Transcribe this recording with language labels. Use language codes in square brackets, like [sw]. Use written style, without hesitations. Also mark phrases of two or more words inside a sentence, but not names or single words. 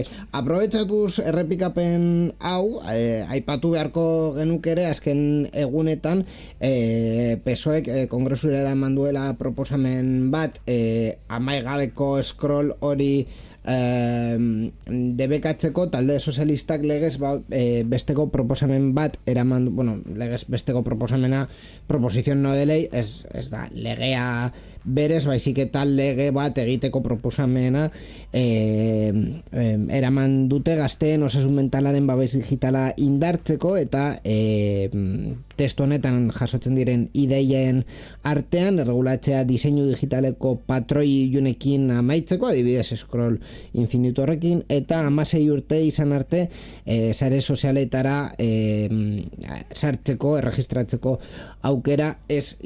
[eu] Aprobetxatuz errepikapen hau aipatu beharko genuk ere azken egunetan PSOEk kongresurera eman duela proposamen bat amaigabeko scroll hori debekatzeko talde sozialistak legez besteko proposamen bat eraman, legez besteko proposamena proposizion [es] no de ley, [eu] ez da legea berez, baizik eta lege bat egiteko proposamena eraman dute gazteen osasun mentalaren babes digitala indartzeko eta testu honetan jasotzen diren ideien artean erregulatzea diseinu digitaleko patroi junekin amaitzeko, adibidez scroll infinitu horrekin, eta 16 urte izan arte sare sozialetara sartzeko, erregistratzeko aukera ez izatea.